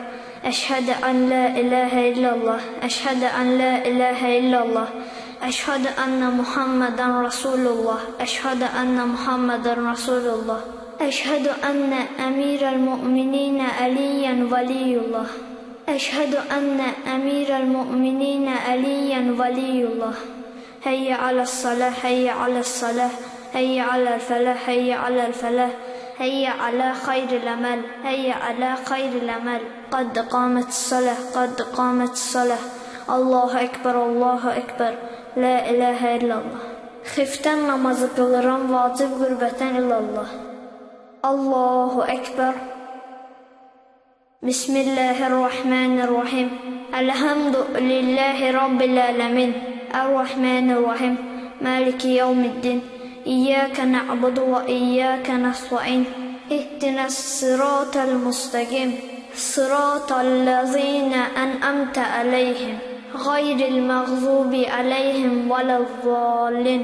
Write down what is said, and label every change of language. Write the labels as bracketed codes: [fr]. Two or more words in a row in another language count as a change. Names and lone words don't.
[ar] أشهد أن لا إله إلا الله. أشهد أن لا إله إلا الله. أشهد أن محمدا رسول الله. أشهد أن محمدا رسول الله. أشهد أن أمير المؤمنين عليا ولي الله. أشهد أن أمير المؤمنين عليا ولي الله. حي على الصلاة، حي على الصلاة. حي على الفلاح، حي على الفلاح. هيا على خير العمل هيا على خير العمل قد قامت الصلاة قد قامت الصلاة الله أكبر الله أكبر لا إله إلا الله. [az] Xiftən namazı qılıram vacib qürbətən illallah. [ar] الله أكبر. بسم الله الرحمن الرحيم. الحمد لله رب العالمين. الرحمن الرحيم. مالك يوم الدين. إياك نعبد وإياك نستعين اهدنا الصراط المستقيم صراط الذين أنعمت عليهم غير المغضوب عليهم ولا الضالين.